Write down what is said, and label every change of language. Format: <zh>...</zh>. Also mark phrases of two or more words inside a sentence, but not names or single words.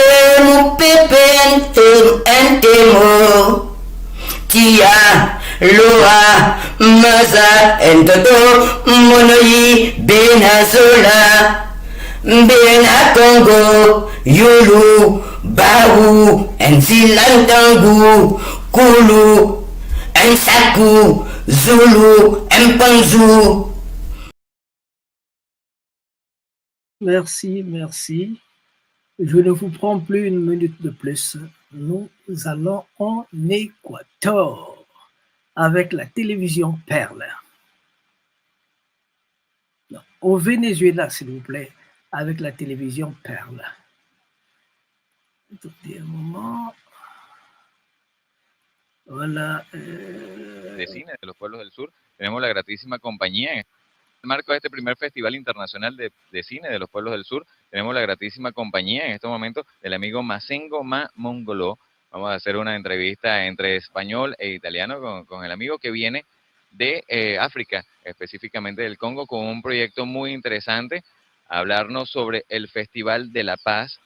<kg>Mupepente Entemo, Tia, Loa, Maza, Entoto, Monoyi, Bena Zola, Bena Congo, Yulu, Bawu, Nzilandangu, Kulu, Nsaku, Zulu, Mpanzu.</kg> <fr>Merci, merci. Je ne vous prends plus une minute de plus. Nous allons en Équateur avec la télévision Perle. Non, au Venezuela, s'il vous plaît, avec la télévision Perle. Attendez un moment. Voilà.</fr> <es>De cine de los pueblos del sur, tenemos la gratísima compañía. En el marco de este primer Festival Internacional de Cine de los Pueblos del Sur, tenemos la gratísima compañía en este momento del amigo Masengo Ma Mongolo. Vamos a hacer una entrevista entre español e italiano con el amigo que viene de África, específicamente del Congo, con un proyecto muy interesante, a hablarnos sobre el Festival de la Paz.</es>